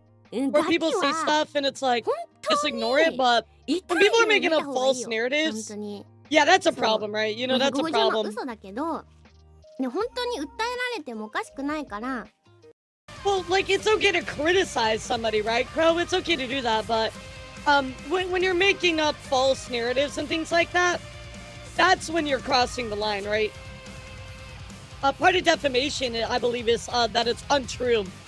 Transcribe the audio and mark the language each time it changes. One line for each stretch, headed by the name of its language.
English: where people say stuff and it's like just ignore it, but when people are making up false narratives, yeah, that's a problem, right? That's a
Japanese: 50万
English: problem.
Japanese: 嘘だけど、ね、本当に訴えられてもおかしくないから。
English: Well, like, it's okay to criticize somebody, right, Crow? It's okay to do that, but when you're making up false narratives and things like that, that's when you're crossing the line, right? Part of defamation, I believe, is that it's untrue.